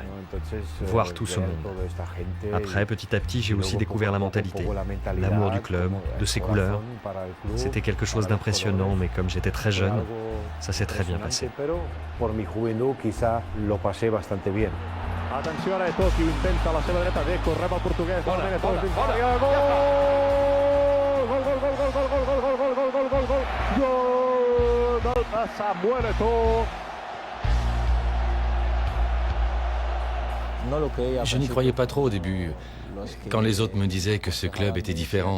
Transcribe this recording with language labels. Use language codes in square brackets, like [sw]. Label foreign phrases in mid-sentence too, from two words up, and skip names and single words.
[fr] Voir tout ce monde. Après, petit à petit, j'ai aussi découvert la mentalité, l'amour du club, de ses couleurs. C'était quelque chose d'impressionnant, mais comme j'étais très jeune, ça s'est très bien passé. [it] Attenzione ai tocchi, [ca] intenta la seva dreta, Deco, rep el portuguès, gol dins d'àrea, gol! Gol, gol, gol, gol, gol, gol, gol, gol, gol, gol, gol, gol, gol de Samuel Eto'o. [fr] Je n'y croyais pas trop au début, quand les autres me disaient que ce club était différent.